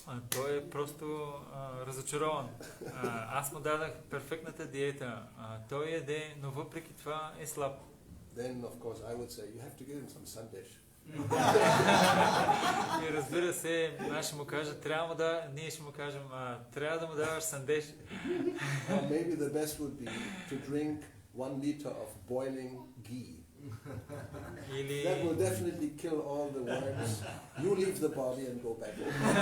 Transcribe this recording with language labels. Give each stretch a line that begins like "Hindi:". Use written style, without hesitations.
Bulgarian: Той е просто разочарован. Аз му дадах перфектната диета. Той яде, но въпреки това е слаб.
English: Then, of course, I would say, you have to give him some sandesh.
Bulgarian: И разбира се, аз ще му кажа, ние ще му кажем, трябва да му даваш сандеш.
English: Maybe the best would be to drink 1 liter of boiling ghee. That will definitely kill all the worms. You leave the body and go back home.